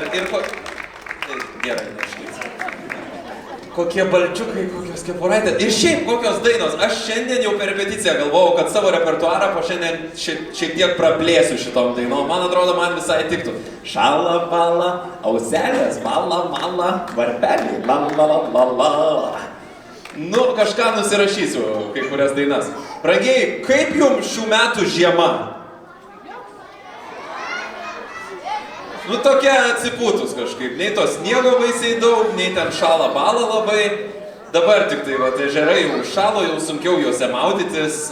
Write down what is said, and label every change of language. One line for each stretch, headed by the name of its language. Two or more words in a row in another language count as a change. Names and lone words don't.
Lithuanian: Ir gerai, neškit. Kokie balčiukai, kokios kepuraitės. Ir šiaip kokios dainos. Aš šiandien jau per repeticiją galvojau, kad savo repertuarą po šiandien šiek tiek praplėsiu šitom dainom. Man atrodo, man visai tiktų. Šala, bala, auselės, bala, mala, varpelį, la, la, la, la, la. Nu, kažką nusirašysiu, kai kurias dainas. Brangiai, kaip jums šių metų žiema? Nu, tokia atsipūtus kažkaip. Nei to sniego baisiai daug, nei ten šala bala labai. Dabar tik tai, ežerai jau šalo, jau sunkiau juose maudytis.